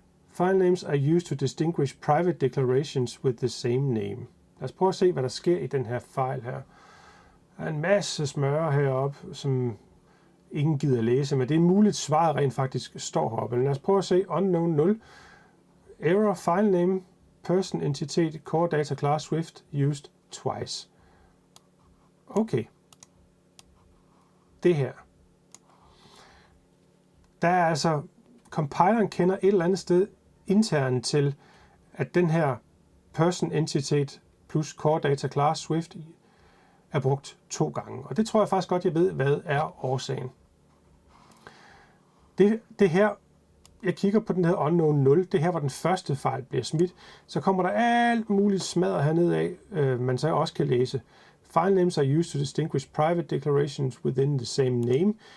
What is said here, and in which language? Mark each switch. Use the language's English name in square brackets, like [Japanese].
[English] File names are used to distinguish private declarations with the same name. [Danish] Lad os prøve at se, hvad der sker i den her fejl her. Der er en masse smøre heroppe, som ingen gider læse, men det er muligt, svaret rent faktisk står heroppe. Men lad os prøve at se unknown 0. [English] Error, file name, person, entitet, core data class, Swift, used twice. [Danish] Okay. Det her. Der er altså, compileren kender et eller andet sted internt til, at den her person, entitet plus core data class, Swift, er brugt 2 gange. Og det tror jeg faktisk godt, jeg ved, hvad er årsagen. Det her, jeg kigger på den her unknown 0, det her, hvor den første fejl bliver smidt, så kommer der alt muligt smadret hernede af, man så også kan læse. [English] File names are used to distinguish private declarations within the same name.